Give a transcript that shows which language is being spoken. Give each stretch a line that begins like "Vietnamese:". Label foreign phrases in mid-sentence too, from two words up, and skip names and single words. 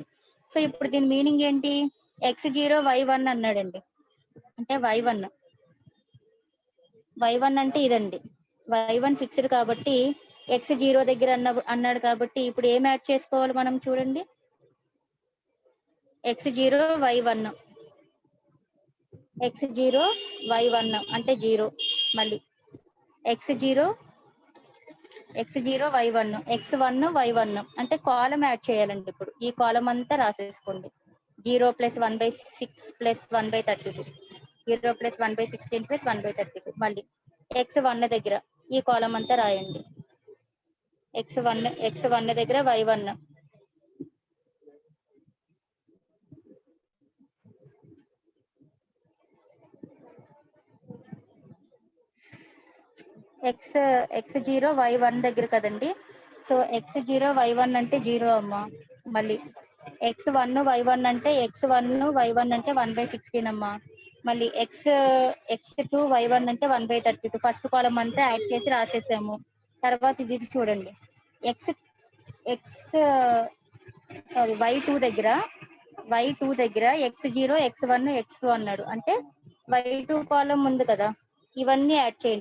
Telugu: సో ఇప్పుడు దీని మీనింగ్ ఏంటి? x0 y1 అన్నాడండి అంటే y1 అంటే ఇదండి. y1 ఫిక్స్డ్ కాబట్టి x0 దగ్గర అన్నాడు కాబట్టి ఇప్పుడు ఏం యాడ్ చేసుకోవాలి మనం చూడండి. x0 y1 అంటే 0, మళ్ళీ x0 y1 x1 y1 అంటే కాలం యాడ్ చేయాలండి. ఇప్పుడు ఈ కాలం అంతా రాసేసుకోండి. 0 + 1/6 + 1/32, 0 + 1/16 + 1/32. మళ్ళీ x1 దగ్గర ఈ కాలం అంతా రాయండి. x1 దగ్గర y1 x0 y1 దగ్గర కదండి. సో x0 y1 అంటే 0 అమ్మా. మళ్ళీ x1 y1 అంటే 1/16 అమ్మా. మళ్ళీ x2 y1 అంటే 1/32.
English: first column
Telugu: అంతా యాడ్ చేసి రాసేసాము. తర్వాత ఇది చూడండి, y2 దగ్గర x0 x1 x2 అన్నాడు అంటే y2 కాలం ఉంది కదా, ఇవన్నీ యాడ్ చేయండి.